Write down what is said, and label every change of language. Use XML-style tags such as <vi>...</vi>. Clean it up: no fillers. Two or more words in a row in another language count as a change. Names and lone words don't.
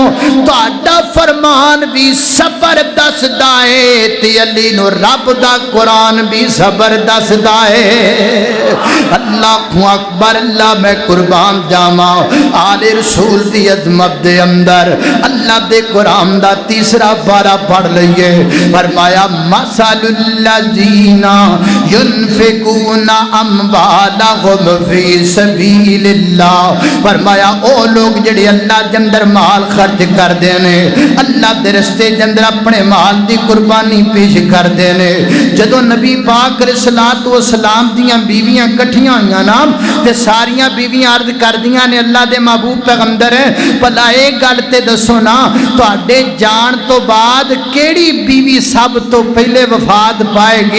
<pa>ਤੁਹਾਡਾ ਫ਼ਰਮਾਨ ਭੀ ਸਬਰ ਦਸਦਾ ਹੈ ਤੇ ਅਲੀ ਨੂ ਰਬ ਦਾ ਕੁਰਾਨ ਭੀ ਸਬਰ ਦਸਦਾ ਹੈ।</pa> <ar>الله أكبر,</ar> <pa>ਅੱਲਾਹ ਮੈਂ ਕੁਰਬਾਨ ਜਾਵਾ। ਆਲੇ ਰਸੂਲ ਦੀ ਅਜ਼ਮਤ ਦੇ ਅੰਦਰ ਅੱਲਾਹ ਦੇ ਕੁਰਾਨ ਦਾ ਤੀਸਰਾ ਪਾਰਾ ਪੜ੍ਹ ਲਈਏ।</pa> <ar>फरमाया مثل الذين ينفقون أموالهم في سبيل الله.</ar> <pa>ਫ਼ਰਮਾਇਆ ਓ ਲੋਗ ਜਿਹੜੇ ਅੱਲਾਹ ਦੇ ਅੰਦਰ ਮਾਲ ਖ਼ਰਚ ਕਰਦੇ ਨੇ, ਅੱਲਾਹ ਦੇ ਰਸਤੇ ਦੇ ਅੰਦਰ ਅਪਣੇ ਮਾਲ ਦੀ ਕੁਰਬਾਨੀ ਪੇਸ਼ ਕਰਦੇ ਨੇ। ਜਦੋਂ ਨਬੀ ਪਾਕ</pa> <ar>عليه الصلاة والسلام</ar> <pa>ਦੀਆਂ ਬੀਵੀਆਂ ਇਕੱਠੀਆਂ ਹੋਈਆਂ ਨਾ ਤੇ ਸਾਰੀਆਂ ਬੀਵੀਆਂ ਅਰਜ਼ ਕਰਦੀਆਂ ਨੇ, ਅੱਲਾਹ ਦੇ ਮਹਿਬੂਬ ਪੈਗ਼ੰਬਰ ਭਲਾ ਏਕ ਗਲ ਤੇ ਦਸੋ ਨਾ, ਤੁਹਾਡੇ ਜਾਨ ਤੋ ਬਾਦ ਕੇੜੀ ਬੀਵੀ ਸਬ ਤੋ ਪਹਿਲੇ ਵਫ਼ਾਤ ਪਾਏਗੀ?</pa>